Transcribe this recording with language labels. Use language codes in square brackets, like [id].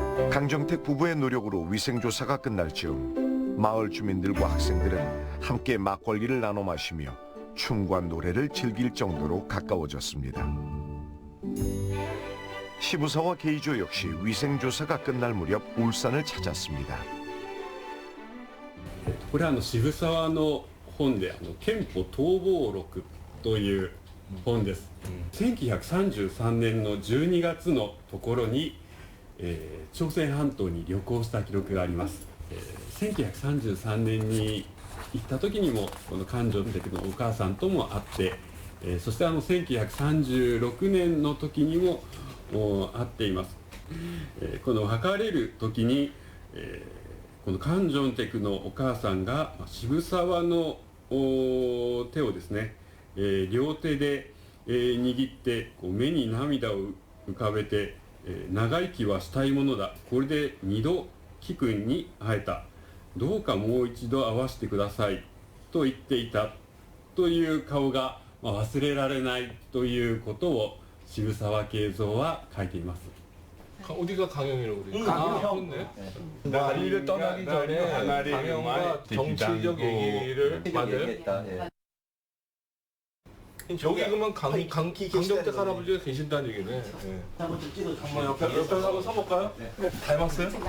[ko] 강정택 부부의 노력으로 위생조사가 끝날 즈음 마을 주민들과 학생들은 함께 막걸리를 나눠 마시며 춤과 노래를 즐길 정도로 가까워졌습니다. 시부사와 게이조 역시 위생조사가 끝날 무렵 울산을 찾았습니다. [ja] これは渋沢の本で憲法逃亡録という本です。 1933年の12月のところに、朝鮮半島に旅行した記録があります。 1933年に行った時にもこのカンジョンテクのお母さんとも会って、そして1936年の時にも会っています。この別れる時に、このカンジョンテクのお母さんが渋沢の手をですね、両手で握って目に涙を浮かべて、長生きはしたいものだ、これで2度貴君に会えた、どうかもう一度会わせてくださいと言っていたという顔が忘れられないということを渋沢慶三は書いています。 [ko] 어디가 강영이라고 그래요? 강영. 네. 나리를 떠나기 전에 강영과 정치적 얘기를 만든. 여기 그러면 강정택 할아버지가 계신다는 얘기네. 네. 한번 좀 찍어. 한번 옆에 한번 서볼까요? 네. 닮았어요?